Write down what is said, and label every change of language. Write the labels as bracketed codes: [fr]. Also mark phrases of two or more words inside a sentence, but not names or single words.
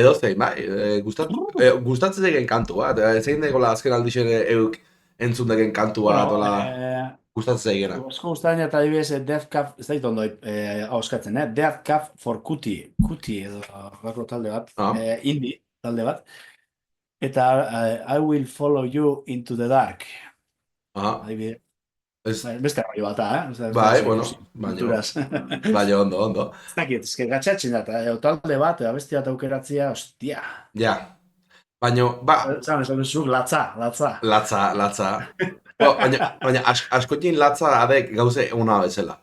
[eu] edozein, bai, gustatzen zaiken kantu bat, zein dagoela azken aldixen euk entzun daken kantu bat, Bueno, ola, gustatzen zaigena. asko gustatzen eta adibidez Death Cab, ez dait ondo hauskatzen, Death Cab for Cutie. Cutie edo bako talde bat. Ah, Indie talde bat. Eta I will follow you into the dark. aha, Adibidez. ez, Beste rollo bat da, Ez da bai, oso bueno, ikusi. baino, Kulturaz. baino ondo, ondo, Ez dakit, ez gatxatzen da, talde bat, abesti bat aukeratzea, ostia. ja, baino, ba, Esan zuk, latza. latza, baina askotin latza adek gauze ona bezala.